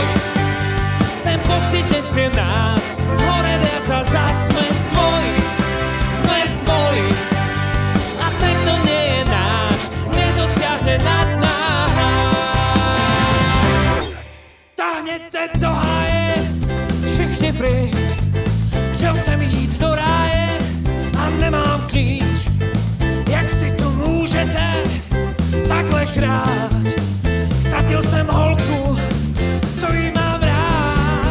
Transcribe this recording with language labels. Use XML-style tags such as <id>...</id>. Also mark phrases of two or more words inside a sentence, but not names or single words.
<sk>Ten pocit nesie nás hore viac a zas sme svoji. A ten, kto nie je náš, nedosiahne nad nás.</sk> <cs>Táhnete do háje, všichni pryč. Chtěl jsem jít do ráje a nemám klíč. Jak si tu můžete takhle žrát? Ztratil jsem holku, co jí mám rád.</cs>